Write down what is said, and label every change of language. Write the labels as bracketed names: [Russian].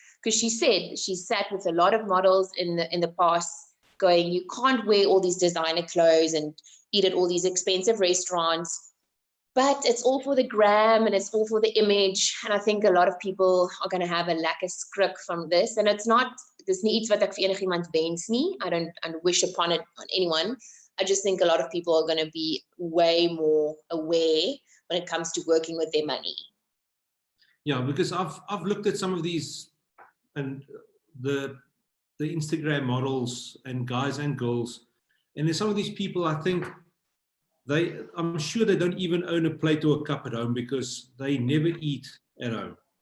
[English] Because she said she sat with a lot of models in the past going, you can't wear all these designer clothes and eat at all these expensive restaurants, but it's all for the gram and it's all for the image. And I think a lot of people are going to have a [Afrikaans] lekker skrik [English] from this. And it's not, [Afrikaans] dis nie iets wat ek vir enigiemand wens nie. [English] I don't wish upon it on anyone. I just think a lot of people are going to be way more aware when it comes to working with their money. Yeah, because I've looked at some of these, and the Instagram models and guys and girls, and there's some of these people, I think I'm sure they don't even own a plate or a cup at home because they never eat at home.